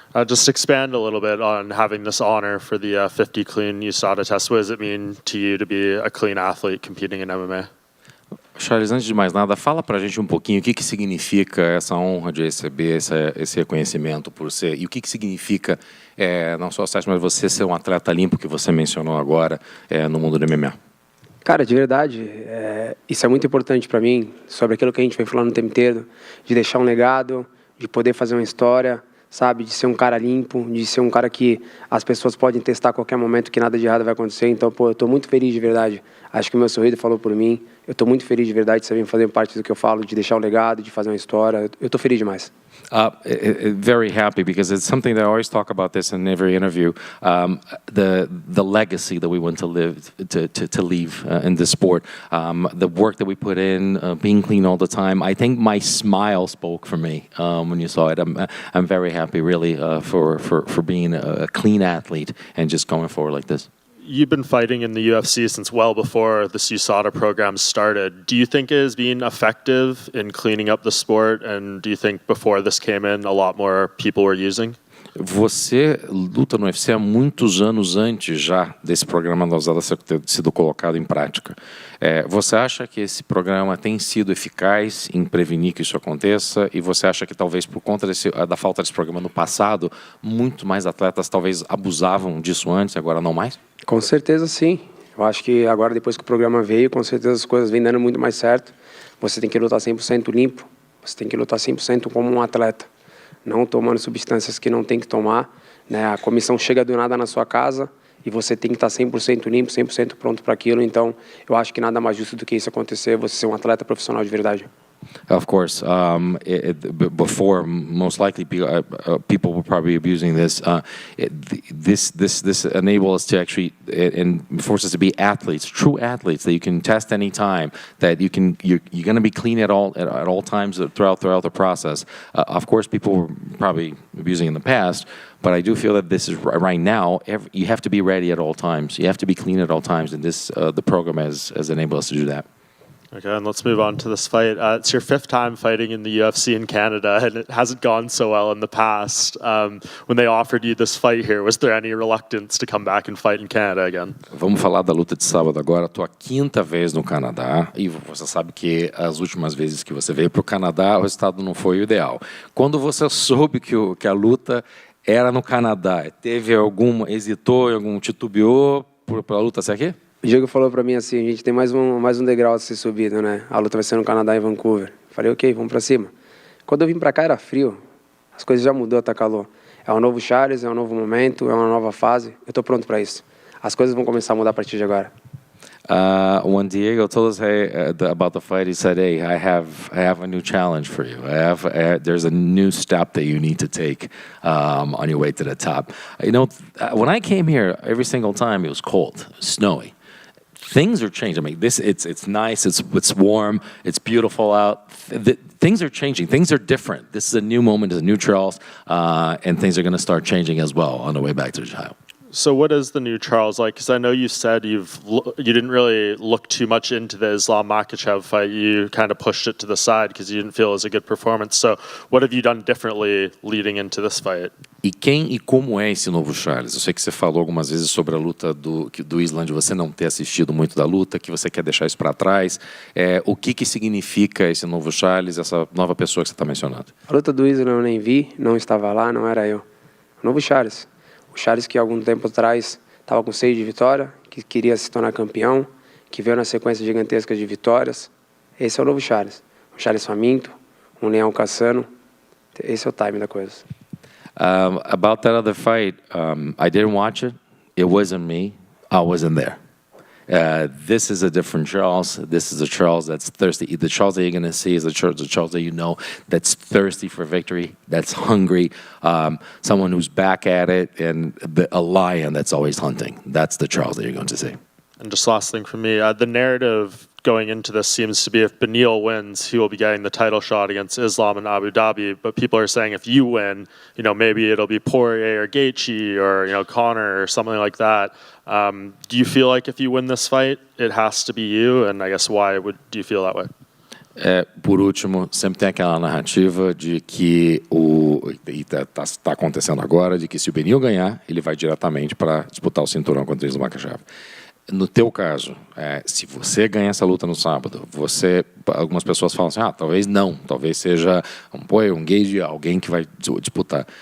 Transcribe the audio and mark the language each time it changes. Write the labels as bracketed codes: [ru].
[en] Just expand a little bit on having this honor for the 50 clean USADA test. What does it mean to you to be a clean athlete competing in MMA? [pt] Charles, antes de mais nada, fala pra gente um pouquinho o que significa essa honra de receber esse reconhecimento por ser, e o que significa não só o teste, mas você ser um atleta limpo que você mencionou agora no mundo do MMA. Cara, de verdade, isso é muito importante para mim, sobre aquilo que a gente vem falando o tempo inteiro, de deixar um legado, de poder fazer uma história, sabe, de ser um cara limpo, de ser um cara que as pessoas podem testar a qualquer momento que nada de errado vai acontecer. Então, pô, eu tô muito feliz de verdade. Acho que o meu sorriso falou por mim. Eu tô muito feliz de verdade de você vir fazer parte do que eu falo, de deixar um legado, de fazer uma história. Eu tô feliz demais. [en] Very happy because it's something that I always talk about this in every interview. The legacy that we want to live to leave in this sport, the work that we put in, being clean all the time. I think my smile spoke for me when you saw it. I'm very happy, really, for being a clean athlete and just going forward like this. You've been fighting in the UFC since well before this USADA program started. Do you think it has been effective in cleaning up the sport? And do you think before this came in, a lot more people were using? [pt] Você luta no UFC há muitos anos antes já desse programa da USADA ter sido colocado em prática. Você acha que esse programa tem sido eficaz em prevenir que isso aconteça? E você acha que talvez por conta da falta desse programa no passado, muito mais atletas talvez abusavam disso antes e agora não mais? Com certeza sim. Eu acho que agora, depois que o programa veio, com certeza as coisas vêm dando muito mais certo. Você tem que lutar 100% limpo, você tem que lutar 100% como um atleta, não tomando substâncias que não tem que tomar, né? A comissão chega do nada na sua casa e você tem que estar 100% limpo, 100% pronto para aquilo. Então, eu acho que nada mais justo do que isso acontecer, você ser um atleta profissional de verdade. [en] Of course, before most likely people were probably abusing this. This enables us to actually and forces us to be athletes, true athletes that you can test any time. That you're going to be clean at all times throughout the process. Of course, people were probably abusing in the past. But I do feel that this is right now. You have to be ready at all times. You have to be clean at all times, and the program has enabled us to do that. Okay, and let's move on to this fight. It's your 5th time fighting in the UFC in Canada, and it hasn't gone so well in the past. When they offered you this fight here, was there any reluctance to come back and fight in Canada again? [pt] Vamos falar da luta de sábado agora. Estou a 5ª vez no Canadá e você sabe que as últimas vezes que você veio para o Canadá, o resultado não foi o ideal. Quando você soube que a luta era no Canadá, hesitou, titubeou para a luta ser aqui? O Diego falou pra mim assim, a gente tem mais um degrau a ser subido, né? A luta vai ser no Canadá e Vancouver. Falei, ok, vamos pra cima. Quando eu vim pra cá era frio, as coisas já mudou, tá calor. É um novo Charles, é um novo momento, é uma nova fase. Eu tô pronto pra isso. As coisas vão começar a mudar a partir de agora. [en] When Diego told us about the fight, he said, "Hey, I have a new challenge for you. There's a new step that you need to take on your way to the top." You know, when I came here, every single time it was cold, snowy. Things are changing. I mean, it's nice, it's warm, it's beautiful out. Things are changing. Things are different. This is a new moment, it's a new Charles, and things are going to start changing as well on the way back to Ohio. So what is the new Charles like? Because I know you said you didn't really look too much into the Islam Makhachev fight. You kind of pushed it to the side because you didn't feel it was a good performance. So what have you done differently leading into this fight? [pt] E quem e como é esse novo Charles? Eu sei que você falou algumas vezes sobre a luta do Islam, de você não ter assistido muito da luta, que você quer deixar isso para trás. O que significa esse novo Charles, essa nova pessoa que você está mencionando? A luta do Islam eu nem vi, não estava lá, não era eu. O novo Charles. O Charles que algum tempo atrás estava com 6 de vitória, que queria se tornar campeão, que veio na sequência gigantesca de vitórias. Esse é o novo Charles. Um Charles faminto, um leão caçando. Esse é o time da coisa. [en] About that other fight, I didn't watch it. It wasn't me. I wasn't there. This is a different Charles. This is a Charles that's thirsty. The Charles that you're going to see is the Charles that you know that's thirsty for victory, that's hungry, someone who's back at it, and a lion that's always hunting. That's the Charles that you're going to see. And just last thing for me, the narrative going into this seems to be if Beneil wins, he will be getting the title shot against Islam in Abu Dhabi. But people are saying if you win, maybe it'll be Poirier or Gaethje or, Conor or something like that. Do you feel like if you win this fight, it has to be you? And I guess why do you feel that way? [pt] Por último, sempre tem aquela narrativa de que está acontecendo agora, de que se o Beneil ganhar, ele vai diretamente para disputar o cinturão contra o Chavez. No teu caso, se você ganhar essa luta no sábado, algumas pessoas falam assim, talvez não, talvez seja um gauge, alguém que vai disputar.